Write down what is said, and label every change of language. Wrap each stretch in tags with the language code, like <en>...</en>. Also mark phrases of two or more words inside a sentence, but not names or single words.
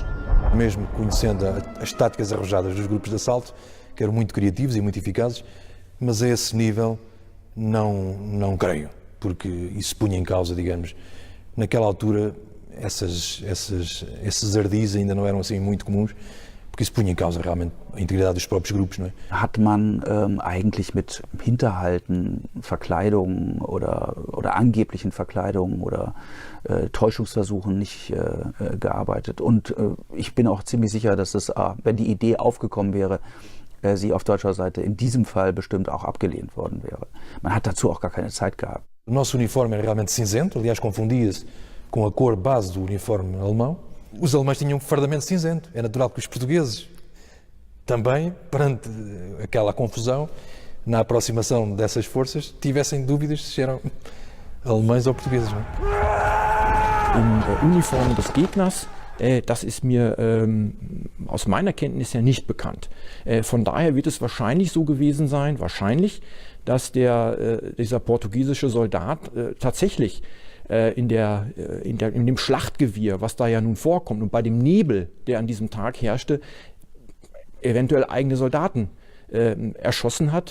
<pt>Mesmo conhecendo as táticas arrojadas dos grupos de assalto, que eram muito criativos e muito eficazes, mas a esse nível não creio, porque isso punha em causa, digamos, naquela altura esses ardis ainda não eram assim muito comuns, porque isso punha em causa realmente a integridade dos próprios grupos, não é?</pt> <de>Hat man eigentlich mit Hinterhalten, Verkleidungen oder angeblichen Verkleidungen oder Täuschungsversuchen nicht gearbeitet. Und ich bin auch ziemlich sicher, dass es, wenn die Idee aufgekommen wäre, sie auf deutscher Seite in diesem Fall bestimmt auch abgelehnt worden wäre. Man hat dazu auch gar keine Zeit gehabt.</de> <pt>O nosso uniforme era realmente cinzento, aliás confundia-se com a cor base do uniforme alemão. Os alemães tinham um fardamento cinzento. É natural que os portugueses também, perante aquela confusão, na aproximação dessas forças, tivessem dúvidas se eram alemães ou portugueses. Não é?</pt> <de>Im Uniform des Gegners, das ist mir aus meiner Kenntnis ja nicht bekannt. Von daher wird es wahrscheinlich so gewesen sein, dass dieser portugiesische Soldat tatsächlich in dem Schlachtgewirr, was da ja nun vorkommt und bei dem Nebel, der an diesem Tag herrschte, eventuell eigene Soldaten erschossen hat.</de>